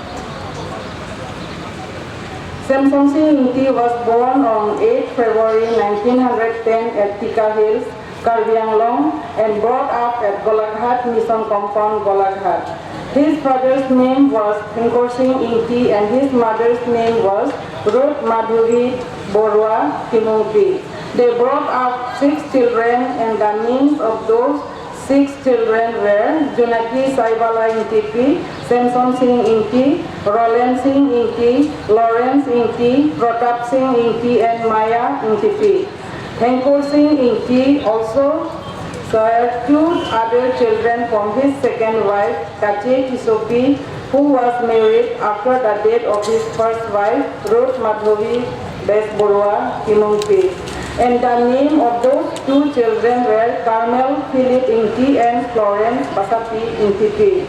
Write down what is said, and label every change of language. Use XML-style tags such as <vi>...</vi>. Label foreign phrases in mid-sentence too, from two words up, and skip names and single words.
<en>Semson Engti was born on 8 February 1910 at Tika Hills, Karbi Anglong, and brought up at Golaghat Mission Compound, Golaghat. His father's name was Thankor Singh Engti and his mother's name was Ruth Madhuri Borua Timungti. They brought up 6 children, and the names of those 6 children were Junaki Saibala Engti, Semson Singh Engti, Roland Singh Engti, Lawrence Engti, Pratap Singh Engti, and Maya Engti. Thankor Singh Engti also sired 2 other children from his second wife, Kache Kisopi, who was married after the death of his first wife, Ruth Madhavi Borua Timungti. And the name of those 2 children were Carmel Philip Engti and Florence Basapi Engti.</en>